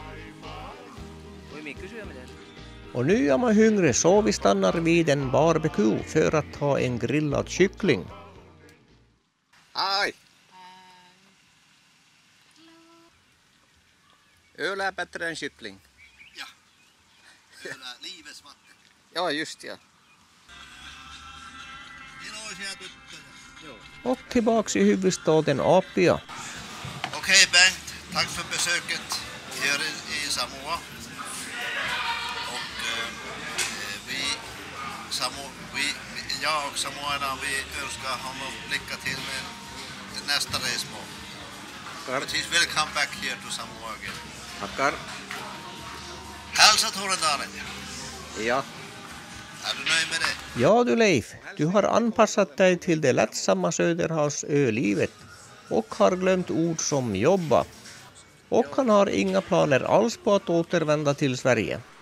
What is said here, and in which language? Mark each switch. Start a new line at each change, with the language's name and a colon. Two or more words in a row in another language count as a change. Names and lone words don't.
Swedish: Och nu är man hungrig så vi stannar vid en barbecue för att ta en grillad kyckling. Ai! Öl är bättre än kyckling. Ja. Öl är livets vatten. Ja, just ja.
Finnish: Iloisia tyttöjä.
Swedish: Och tillbaks i huvudstaden Apia. Okej Bengt, tack för besöket här i Samoa. Och jag och samoanerna, vi önskar honom lycka till med nästa resmål.
English: But he's welcome back here to Samoa again.
Swedish: Tackar. Hälsa Torendalen. Ja. Är du nöjd med det? Ja du Leif, du har anpassat dig till det lättsamma Söderhavsölivet och har glömt ord som jobba. Och han har inga planer alls på att återvända till Sverige.